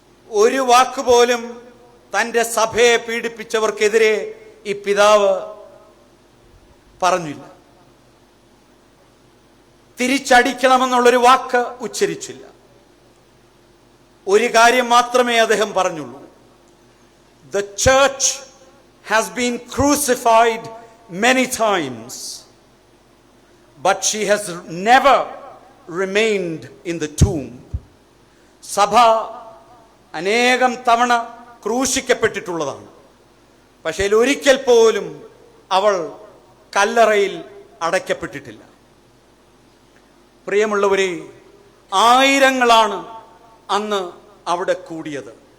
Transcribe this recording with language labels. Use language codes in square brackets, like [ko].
[ml] ഒരു വാക്കുപോലും തൻ്റെ സഭയെ പീഡിപ്പിച്ചവർക്കെതിരെ ഈ പിതാവ് പറഞ്ഞില്ല. തിരിച്ചടിക്കണമെന്നുള്ളൊരു വാക്ക് ഉച്ചരിച്ചില്ല. ഒരു കാര്യം മാത്രമേ അദ്ദേഹം പറഞ്ഞുള്ളൂ: [en] The church has been crucified many times, but she has never remained in the tomb. [ml] സഭ അനേകം തവണ ക്രൂശിക്കപ്പെട്ടിട്ടുള്ളതാണ്, പക്ഷേ ഒരിക്കൽ പോലും അവൾ കല്ലറയിൽ അടയ്ക്കപ്പെട്ടിട്ടില്ല. പ്രിയമുള്ളവരെ, ആയിരങ്ങളാണ് അന്ന് അവിടെ കൂടിയത്.